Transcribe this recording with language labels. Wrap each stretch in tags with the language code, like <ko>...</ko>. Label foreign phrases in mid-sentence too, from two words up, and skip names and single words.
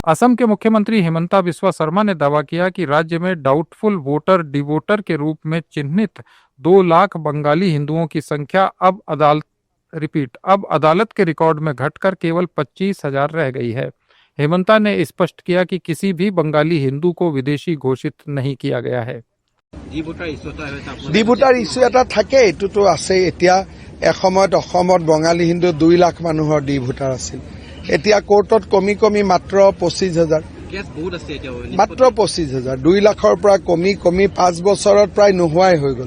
<hi>असम के मुख्यमंत्री हिमंता बिस्वा शर्मा ने दावा किया कि राज्य में</hi> <en>doubtful voter</en> <hi>डिवोटर के रूप में चिन्हित 2 लाख बंगाली हिंदुओं की संख्या अब अदालत के रिकॉर्ड में घटकर केवल 25,000 रह गई है। हिमंता ने स्पष्ट किया कि किसी भी बंगाली हिंदू को विदेशी घोषित नहीं किया गया है।</hi> <en>D-voter issue</en> <as>এটা থাকে, এইটোতো আছে। এতিয়া এসময়ত অসমত বঙালী হিন্দু 2 লাখ মানুহৰ ডিভোটাৰ আছিল। এতিয়া কোৰ্টত কমি মাত্ৰ 25,000, মাত্ৰ 25,000। 2 লাখৰ পৰা কমি 5 বছৰত প্ৰায় নোহোৱাই হৈ গ'ল।</as>